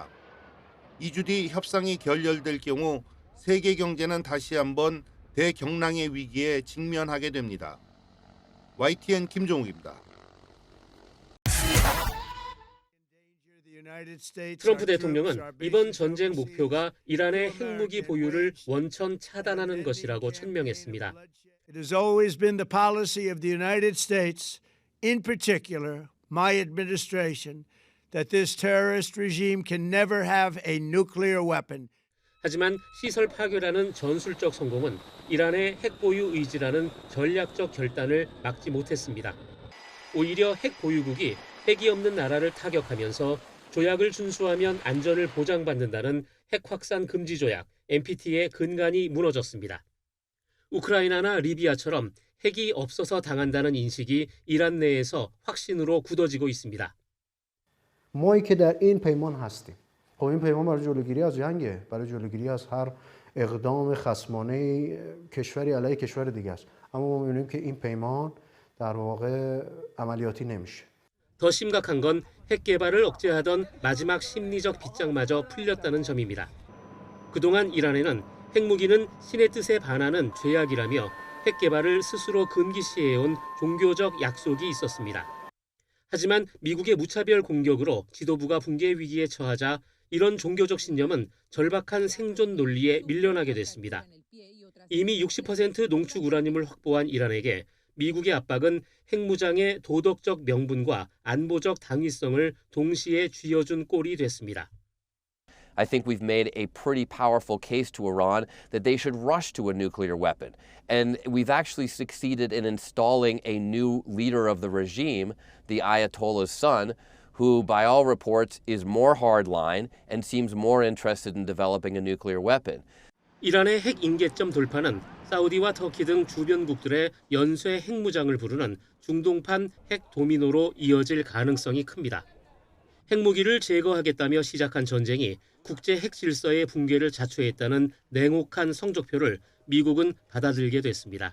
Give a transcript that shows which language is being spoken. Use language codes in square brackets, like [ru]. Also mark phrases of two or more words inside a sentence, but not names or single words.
[ko] 2주 뒤 협상이 결렬될 경우 세계 경제는 다시 한번 대경랑의 위기에 직면하게 됩니다. YTN 김종욱입니다. 트럼프 대통령은 이번 전쟁 목표가 이란의 핵무기 보유를 원천 차단하는 것이라고 천명했습니다. [en] It has always been the policy of the United States, in particular, my administration, that this terrorist regime can never have a nuclear weapon. [ko] 하지만 시설 파괴라는 전술적 성공은 이란의 핵 보유 의지라는 전략적 결단을 막지 못했습니다. 오히려 핵 보유국이 핵이 없는 나라를 타격하면서 조약을 준수하면 안전을 보장받는다는 핵 확산 금지 조약 NPT의 근간이 무너졌습니다. 우크라이나나 리비아처럼 핵이 없어서 당한다는 인식이 이란 내에서 확신으로 굳어지고 있습니다. [fa] ما که در این پیمان هستیم. خب این پیمان برای جلوگیری از جنگه، برای جلوگیری از هر اقدام خصمانه کشوری علیه کشور دیگه است. اما ما می‌بینیم که این پیمان در واقع عملیاتی نمیشه. [ko] 더 심각한 건 핵 개발을 억제하던 마지막 심리적 빗장마저 풀렸다는 점입니다. 그동안 이란에는 핵무기는 신의 뜻에 반하는 죄악이라며 핵 개발을 스스로 금기시해온 종교적 약속이 있었습니다. 하지만 미국의 무차별 공격으로 지도부가 붕괴 위기에 처하자 이런 종교적 신념은 절박한 생존 논리에 밀려나게 됐습니다. 이미 60% 농축 우라늄을 확보한 이란에게 미국의 압박은 핵무장의 도덕적 명분과 안보적 당위성을 동시에 쥐어준 꼴이 됐습니다. [en] I think we've made a pretty powerful case to Iran that they should rush to a nuclear weapon. And we've actually succeeded in installing a new leader of the regime, the Ayatollah's son, who by all reports is more hardline and seems more interested in developing a nuclear weapon. [ko] 이란의 핵 임계점 돌파는 사우디와 터키 등 주변국들의 연쇄 핵무장을 부르는 중동판 핵 도미노로 이어질 가능성이 큽니다. 핵무기를 제거하겠다며 시작한 전쟁이 국제 핵 질서의 붕괴를 자초했다는 냉혹한 성적표를 미국은 받아들이게 됐습니다.